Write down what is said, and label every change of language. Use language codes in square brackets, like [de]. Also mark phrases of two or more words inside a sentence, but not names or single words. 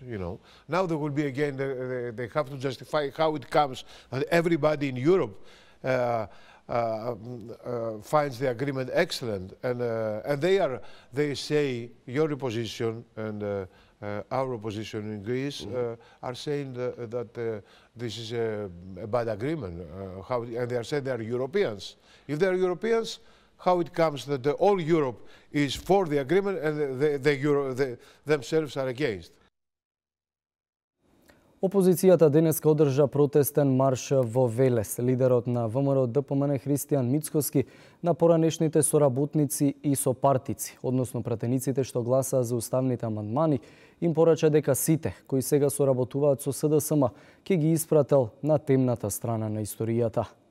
[en] You know, now there will be again. They have to justify how it comes, and everybody in Europe finds the agreement excellent, and they say your opposition and our opposition in Greece are saying that this is a bad agreement. And they are saying they are Europeans. If they are Europeans, how it comes that all Europe is for the agreement and they themselves are against? [mk] Опозицијата денеска одржа протестен марш во Велес. Лидерот на ВМРО ДПМН Христијан Мицкоски на поранешните соработници и сопартици, односно пратениците што гласаа за уставните амандмани, им порача дека сите кои сега соработуваат со СДСМ ќе ги испрател на темната страна на историјата.